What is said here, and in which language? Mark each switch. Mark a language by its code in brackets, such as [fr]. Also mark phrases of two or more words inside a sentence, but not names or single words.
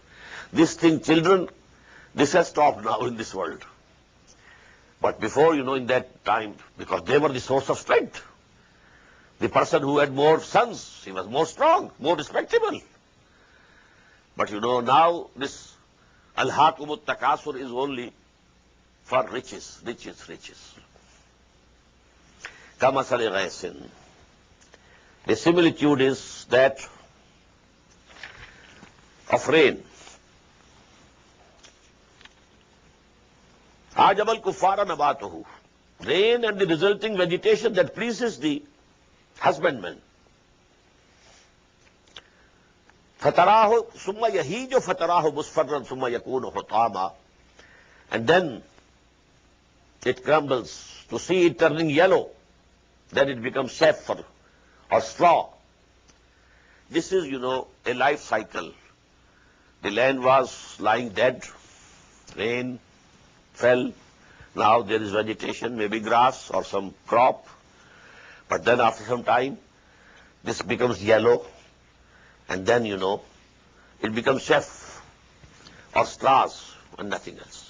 [en] This thing, children, this has stopped now in this world. But before, in that time, because they were the source of strength, the person who had more sons, he was more strong, more respectable. But now this [ar] ألهاكم التكاثر [en] is only for riches. [ar] كمثل غيث. [en] The similitude is that of rain. [ar] أعجب الكفار نباته. [en] Rain and the resulting vegetation that pleases the husbandman. [ar] فتراه ثم يهيج فتراه مصفرا ثم يكون حطاما. [en] And then it crumbles. To see it turning yellow, then it becomes saffron or straw. This is, a life cycle. The land was lying dead, rain fell, now there is vegetation, maybe grass or some crop, but then after some time, this becomes yellow, and then, it becomes chaff or straws and nothing else.